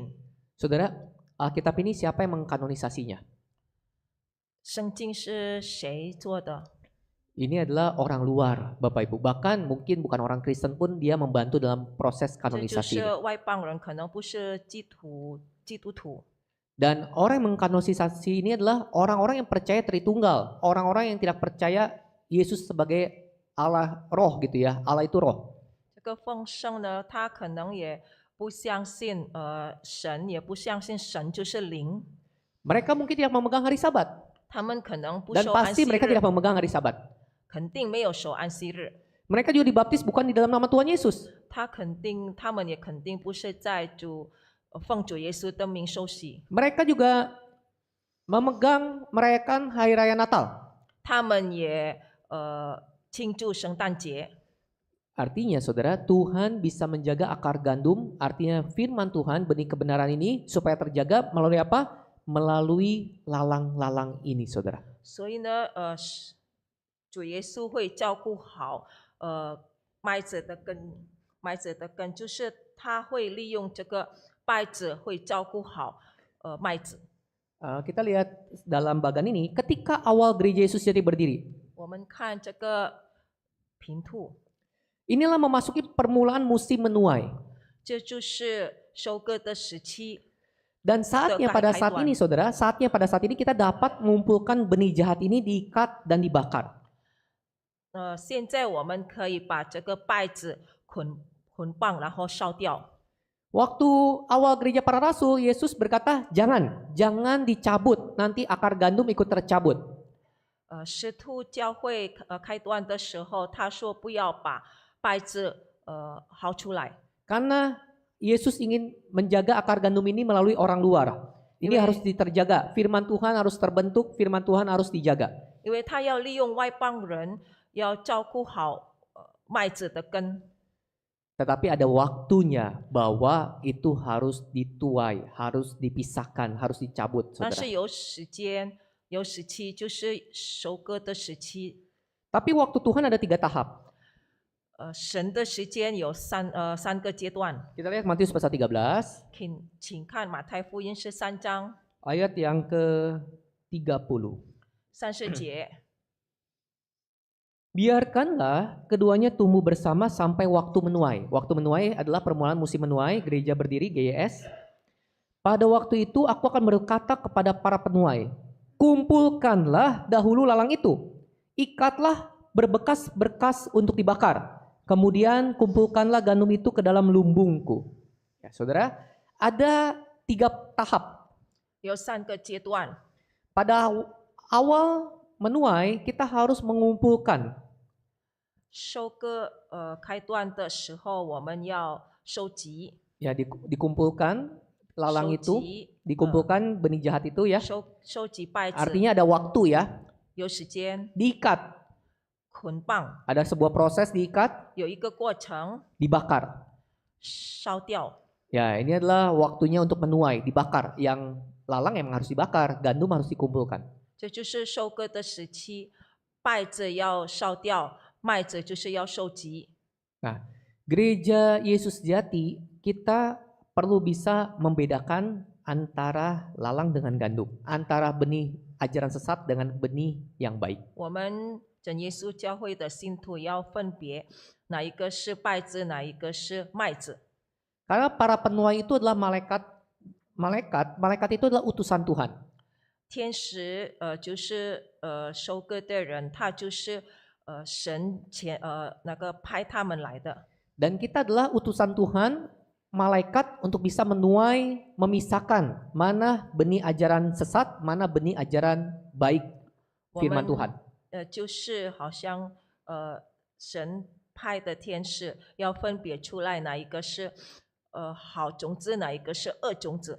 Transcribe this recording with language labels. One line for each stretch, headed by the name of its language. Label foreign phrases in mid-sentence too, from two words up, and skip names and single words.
Indonesian: Saudara, Alkitab ini siapa yang mengkanonisasinya?
Chinese: 圣经是谁做的？
Indonesian: Ini adalah orang luar, Bapak Ibu. Bahkan mungkin bukan orang Kristen pun dia membantu dalam proses
Chinese: 这就
Indonesian: kanonisasi
Chinese: 是
Indonesian: ini.
Chinese: 外邦人，可能不是基督徒。
Indonesian: Dan orang yang mengkanonisasi ini adalah orang-orang yang percaya Tritunggal, orang-orang yang tidak percaya Yesus sebagai Allah roh gitu ya, Allah itu roh.
Chinese: 这个奉圣呢，他可能也不相信神，也不相信神就是灵，
Indonesian: Mereka mungkin tidak memegang hari Sabat
Chinese: 他们可能不
Indonesian: dan
Chinese: 守安
Indonesian: pasti
Chinese: 息
Indonesian: mereka
Chinese: 日
Indonesian: tidak，memegang hari Sabat.
Chinese: 肯定没有守安息日。
Indonesian: Mereka juga dibaptis bukan di dalam nama Tuhan Yesus.
Chinese: 他们也肯定不是在奉主耶稣的名受洗，
Indonesian: Mereka juga merayakan hari raya Natal.
Chinese: 他们也庆祝圣诞节。
Indonesian: Artinya saudara, Tuhan bisa menjaga akar gandum, artinya firman Tuhan, benih kebenaran ini supaya terjaga melalui apa? Melalui lalang-lalang ini saudara.
Chinese: 所以呢，主耶稣会照顾好麦子的根，麦子的根就是他会利用这个稗子会照顾好麦子。
Indonesian: Kita lihat dalam bagan ini, ketika awal gereja Yesus Sejati berdiri,
Chinese: 我们看这个平兔，
Indonesian: inilah memasuki permulaan musim menuai.
Chinese: 这就是收割的时期。
Indonesian: Dan saatnya pada saat Kaituan. ini, saudara, saatnya pada saat ini kita dapat mengumpulkan benih jahat ini diikat dan dibakar.
Chinese: 现在我们可以把这个稗子捆绑，然后烧掉。
Indonesian: Waktu awal gereja para rasul, Yesus berkata, jangan dicabut, nanti akar gandum ikut tercabut.
Chinese: 使徒教会开端的时候，他说不要把稗子薅出来，
Indonesian: Karena Yesus ingin menjaga akar gandum ini melalui orang luar. Ini Iya. harus terjaga, firman Tuhan harus terbentuk, firman Tuhan harus dijaga.
Chinese: 因为他要利用外邦人，要照顾好麦子的根。
Indonesian: Tetapi ada waktunya bahwa itu harus dituai, harus dipisahkan, harus dicabut,
Chinese: 但
Indonesian: saudara.
Chinese: 是有时间，有时期，就是收割的时期。
Indonesian: Tapi waktu Tuhan ada 3 tahap.
Chinese: 神的时间有三个阶段，
Indonesian: Kita lihat Matius pasal 13,
Chinese: 请看马太福音13章
Indonesian: ayat yang ke-30.
Chinese: 30节。
Indonesian: Biarkanlah keduanya tumbuh bersama sampai waktu menuai. Waktu menuai adalah permulaan musim menuai, gereja berdiri, GYS. Pada waktu itu aku akan berkata kepada para penuai, kumpulkanlah dahulu lalang itu, ikatlah berbekas-berkas untuk dibakar, kemudian kumpulkanlah gandum itu ke dalam lumbungku. Ya, saudara, ada 3 tahap.
Chinese: 有3个阶段。
Indonesian: Pada awal menuai, kita harus mengumpulkan.
Chinese: 收割开端的时候，我们要收集，
Indonesian: Ya, dikumpulkan lalang
Chinese: 收
Indonesian: itu,
Chinese: 集
Indonesian: dikumpulkan benih jahat itu ya.
Chinese: 收集稗子，
Indonesian: Artinya ada waktu ya,
Chinese: 有时间
Indonesian: diikat.
Chinese: 捆绑，
Indonesian: Ada sebuah proses diikat,
Chinese: 有一个过程
Indonesian: dibakar.
Chinese: 烧掉。
Indonesian: Ya, ini adalah waktunya untuk menuai, dibakar. Yang lalang emang harus dibakar, gandum harus dikumpulkan.
Chinese: 这就是收割的时期，稗子要烧掉，麦子就是要收集。
Indonesian: Nah, gereja Yesus Sejati, kita perlu bisa membedakan antara lalang dengan gandum, antara benih ajaran sesat dengan benih yang baik.
Chinese: 我们真耶稣教会的信徒要分别哪一个是稗子，哪一个是麦子。
Indonesian: Karena para penuai itu adalah malaikat itu adalah utusan Tuhan.
Chinese: 天使就是收割的人，他就是神那个派他们来的。
Indonesian: Dan kita adalah utusan Tuhan, malaikat untuk bisa menuai, memisahkan mana benih ajaran sesat, mana benih ajaran baik
Chinese: 我
Indonesian: firman
Chinese: 们
Indonesian: Tuhan.
Chinese: 就是好像神派的天使要分别出来哪一个是好种子，哪一个是恶种子。